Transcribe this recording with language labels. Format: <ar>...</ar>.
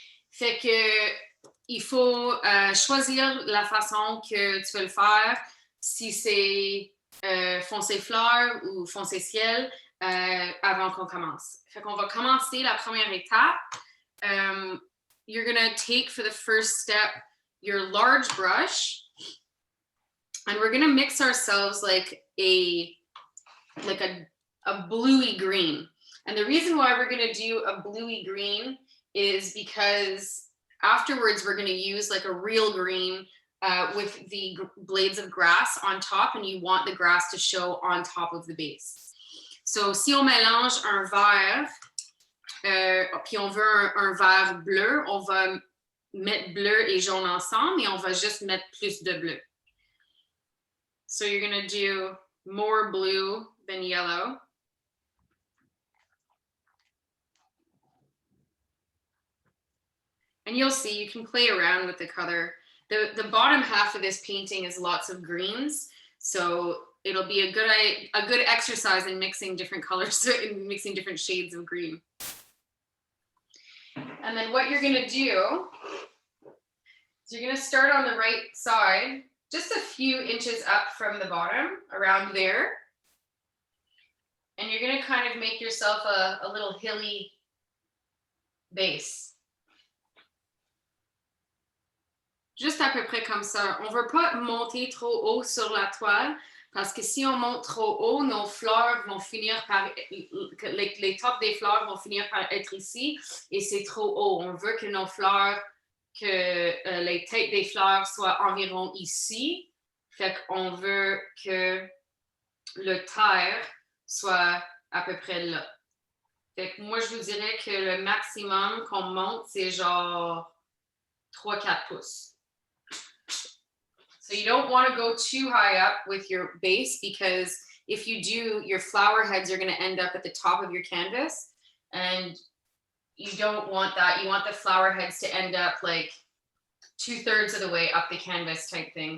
<fr>Fait que il faut choisir la façon que tu veux le faire. Si c'est foncé fleur ou foncé ciel, avant qu'on commence. Fait qu'on va commencer la première étape.</fr> <en>You're gonna take for the first step your large brush, and we're gonna mix ourselves like a bluey green. And the reason why we're gonna do a bluey green is because afterwards we're gonna use like a real green with the blades of grass on top, and you want the grass to show on top of the base.</en> <fr>So si on mélange un vert, puis on veut un vert bleu, on va mettre bleu et jaune ensemble, et on va juste mettre plus de bleu.</fr> <en>So you're gonna do more blue than yellow. And you'll see, you can play around with the color. The bottom half of this painting is lots of greens, so it'll be a good exercise in mixing different colors, in mixing different shades of green. And then what you're gonna do is you're gonna start on the right side, just a few inches up from the bottom, around there. And you're gonna kind of make yourself a little hilly base.</en> <fr>Juste à peu près comme ça. On ne veut pas monter trop haut sur la toile, parce que si on monte trop haut, nos fleurs vont finir par, les tops des fleurs vont finir par être ici, et c'est trop haut. On veut que nos fleurs, que les têtes des fleurs soient environ ici. Fait qu'on veut que le terre soit à peu près là. Fait que moi, je vous dirais que le maximum qu'on monte, c'est genre 3-4 pouces.</fr> <en>So you don't want to go too high up with your base, because if you do, your flower heads are going to end up at the top of your canvas, and you don't want that. You want the flower heads to end up like 2/3 of the way up the canvas type thing.</en>